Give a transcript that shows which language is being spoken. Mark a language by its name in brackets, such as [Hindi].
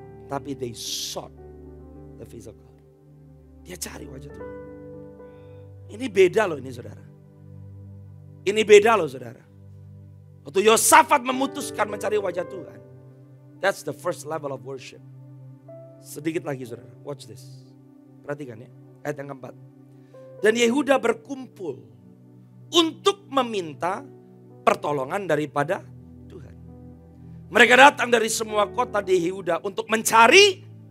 [English] Tapi they sought the face of God. [Indonesian] Dia cari wajah Tuhan. Ini beda loh ini saudara. Ini beda loh saudara. Waktu Yosafat memutuskan mencari wajah Tuhan. [English] That's the first level of worship. [Indonesian] Sedikit lagi saudara, [English] watch this. [Indonesian] Perhatikan ya, ayat yang keempat. Dan Yehuda berkumpul untuk meminta pertolongan daripada Tuhan. Mereka datang dari semua kota di Yehuda untuk mencari.